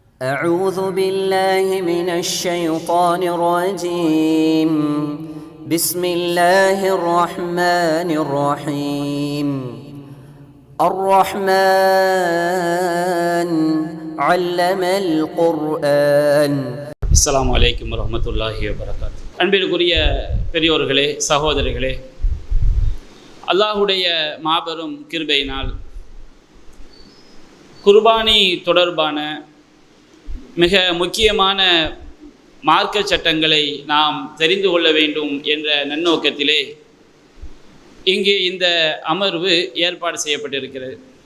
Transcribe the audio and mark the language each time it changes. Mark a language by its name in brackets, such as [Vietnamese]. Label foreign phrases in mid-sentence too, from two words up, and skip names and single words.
[Arabic] أعوذ بالله من الشيطان الرجيم بسم الله الرحمن الرحيم الرحمن علم القرآن. السلام عليكم ورحمة الله وبركاته. [Tamil] அன்பிற்குரிய பெரியோர்களே, சகோதரர்களே, அல்லாஹுடைய மாபெரும் கிருபையினால் குர்பானி தொடர்பான மிக முக்கியமான மார்க்க சட்டங்களை நாம் தெரிந்து கொள்ள வேண்டும் என்ற நன்னோக்கத்திலே இங்கே இந்த அமர்வு ஏற்பாடு செய்யப்பட்டிருக்கிறது.